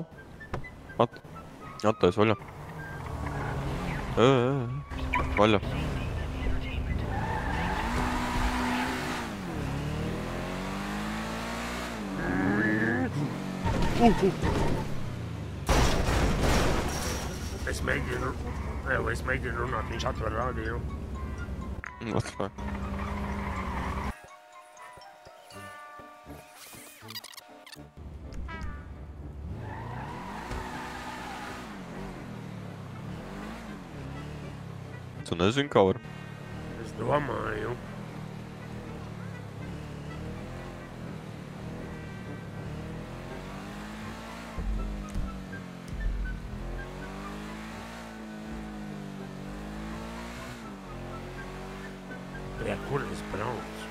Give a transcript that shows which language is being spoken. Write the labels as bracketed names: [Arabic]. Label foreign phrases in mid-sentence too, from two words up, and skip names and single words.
[Latvian] Attais vaļā. Vaļā. Es mēģinu runāt, viņš atver rādījumu. [English] What the fuck? [Latvian] Tu nezini, kā var? Es domāju. Kur es braucu?